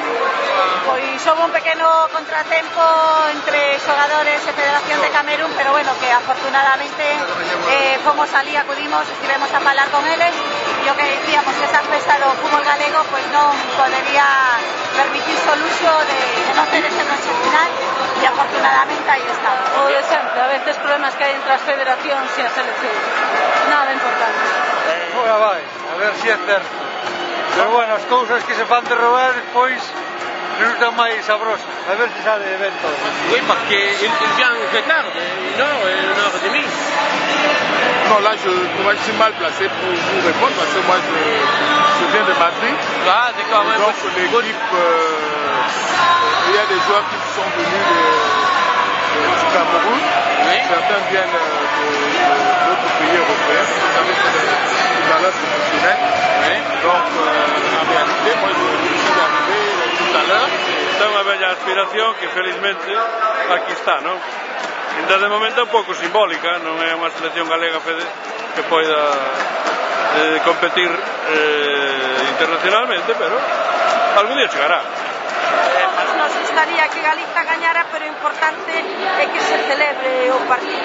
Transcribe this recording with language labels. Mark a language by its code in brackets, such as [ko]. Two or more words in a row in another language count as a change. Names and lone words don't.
[gl] Pois houve un pequeno contratempo entre xogadores e Federación de Camerún, pero bueno, que afortunadamente fomos ali, acudimos, estivemos a falar con eles, e o que dicíamos, que esa festa do fútbol galego pois non podería permitirse o luxo de non ter ese noche final, e afortunadamente aí estamos. O de sempre, a veces problemas que hai entre as federacións e as seleccións, nada importante. Agora vai, a ver se é certo. Pero bueno, as cousas que se fan de robar, pois resultan máis sabrosas. A ver se sale ben todo. [fr] Oui, parce qu'il vient très tard, une heure et demie. Non, là, je suis mal placé pour vous répondre parce que moi, je viens de Madrid. Ah, d'accord. Donc, l'équipe, il y a des joueurs qui sont venus du Cameroun. Oui. Certains viennent d'autres pays européens. Vous avez fait des valeurs professionnelles. Oui. Donc, en réalité, moi, je suis arrivé tout à l'heure. [gl] Está unha bella aspiración que felizmente aquí está, non? Ainda de momento é un pouco simbólica, non é unha selección galega que poida competir internacionalmente, pero algún día chegará. Nos gustaría que Galiza gañara, pero o importante é que se celebre o partido.